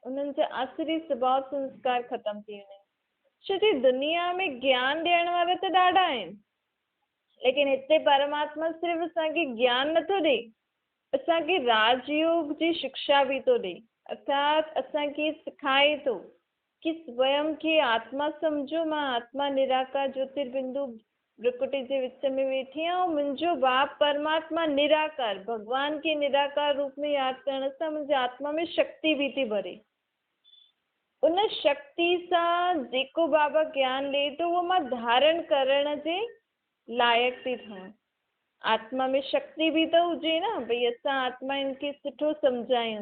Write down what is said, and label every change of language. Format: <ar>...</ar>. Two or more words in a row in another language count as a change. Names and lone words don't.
<sd>उन्हनि जा आसुरी स्वभाव संस्कार ख़तम थी वेंदा आहिनि। छो कि दुनिया में ज्ञान ॾियण वारा त ॾाढा आहिनि, लेकिन हिते परमात्मा सिर्फ़ु असांखे ज्ञान नथो ॾे, असांखे राजयोग जी शिक्षा बि थो ॾे। अर्थात असांखे सिखाए थो कि स्वयं खे आत्मा सम्झो। मां आत्मा निराकार ज्योतिर्बिंदु प्रकृति जे विच में वेठी आहियां, ऐं मुंहिंजो बाप परमात्मा निराकार, भॻवान खे निराकार रूप में यादि करण सां मुंहिंजी आत्मा में शक्ति बि थी भरे। उन शक्ति सां जेको बाबा ज्ञान ॾे थो उहो मां धारण करण जे लाइक़ थी ठहूं। आत्मा में शक्ति बि त हुजे न, भई असां आत्माउनि खे सुठो सम्झायूं।</sd>